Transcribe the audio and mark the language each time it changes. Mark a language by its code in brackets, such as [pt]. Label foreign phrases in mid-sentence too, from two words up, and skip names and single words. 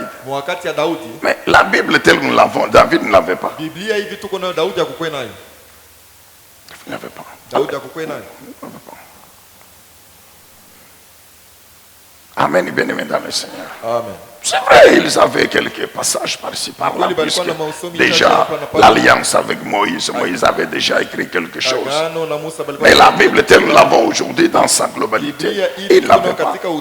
[sw] wakati ya Daudi, [fr] mais la Bible telle que nous l'avons, David ne l'avait pas. [sw] Biblia hivi tuko nayo, Daudi hakukuwa nayo. [fr] Il n'avait pas. [sw] Daudi hakukuwa nayo. [fr] Amen, bien-aimé dans le Seigneur. Amen. C'est vrai, ils avaient quelques passages par-ci par-là, puisque déjà l'alliance avec Moïse, Moïse avait déjà écrit quelque chose. Mais la Bible telle que nous l'avons aujourd'hui dans sa globalité, il ne l'avait pas.